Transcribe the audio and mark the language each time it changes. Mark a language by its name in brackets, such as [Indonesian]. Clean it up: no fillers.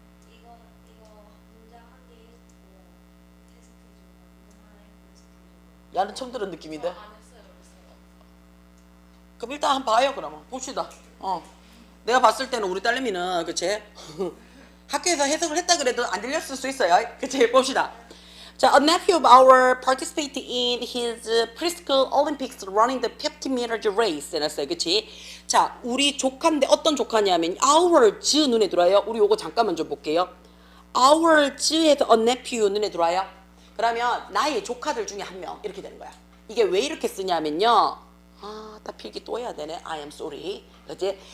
[Korean] 이거 문장 한 개 읽고 해석해주고 문장 하나 읽고 해석해주고. 야는 처음 들은 느낌인데. 안 했어요, 그래서. 그럼 일단 한번 봐요. 그러면 봅시다. 내가 봤을 때는 우리 딸내미는, 그치? 학교에서 해석을 했다 그래도 안 들렸을 수 있어요. 그치? 봅시다. [English] 자, a nephew of our participated in his preschool Olympics running the 50 meters race. [Korean] 해놨어요. 그치? 자, 우리 조카인데 어떤 조카냐면 ours 눈에 들어와요. 우리 요거 잠깐만 좀 볼게요. ours에서 a nephew 눈에 들어와요. 그러면 나의 조카들 중에 한 명 이렇게 되는 거야. 이게 왜 이렇게 쓰냐면요. 다 필기 또 해야 되네. [English] I am sorry. [Korean] 그치?